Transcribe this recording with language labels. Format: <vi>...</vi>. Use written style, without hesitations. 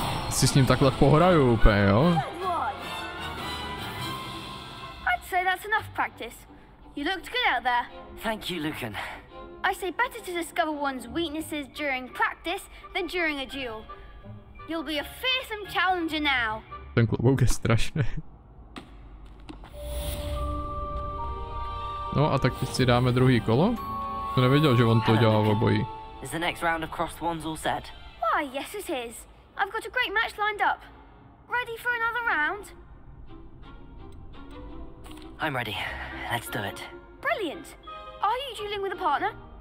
<cs>Si s ním takhle pohraju úplně, jo?</cs> <en>I'd say that's enough practice. You looked good out there. Thank you, Lucan. I say better to discover one's weaknesses during practice than during a duel. You'll be a fearsome challenger now.</en> <cs>Ten klobouk je strašný. No a tak teď si dáme druhý kolo. Jsem nevěděl, že on to dělá v obojí.</cs> <en>Is the next round of crossed ones all set? Why, yes it is. I've got a great match lined up. Ready for another round? I'm ready. Let's do it. Brilliant. Are you dueling with a partner?</en>